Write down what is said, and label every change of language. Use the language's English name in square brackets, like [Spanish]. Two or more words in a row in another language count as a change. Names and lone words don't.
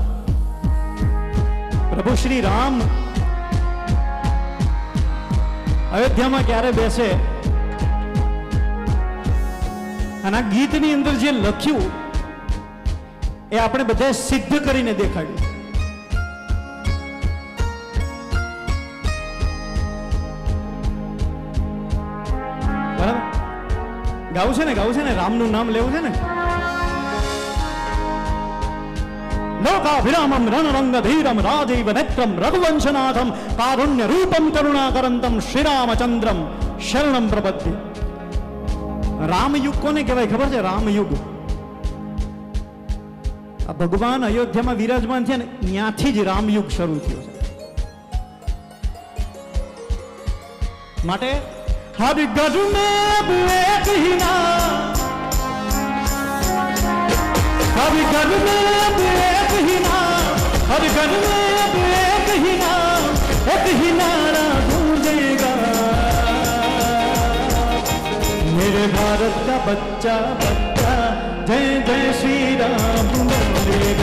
[Gujarati] પ્રભુ શ્રી રામ અયોધ્યામાં ક્યારે બેસે, અને આ ગીતની અંદર જે લખ્યું એ આપણે બધા સિદ્ધ કરીને દેખાડ્યું. બરાબર ગાવું છે ને રામનું નામ લેવું છે ને. [Sanskrit] लोकाभिरामं रणरंगधीरं राजीव नेत्रं रघुवंशनाथं कारुण्य रूपं करुणाकरंतं श्रीरामचंद्रम शरणं प्रपद्ये. [Gujarati] રામયુગ કોને કહેવાય [Hindi] खबर है? [Gujarati] રામયુગ આ ભગવાન અયોધ્યામાં વિરાજમાન છે ને ત્યાંથી જ રામયુગ શરૂ થયો છે. [Hindi] માટે हर घर में एक ही नाम, हर घर में एक ही नाम, हर घर में एक ही नाम, एक ही नारा गूंजेगा. मेरे भारत का बच्चा बच्चा जय जय श्री राम बोलेगा.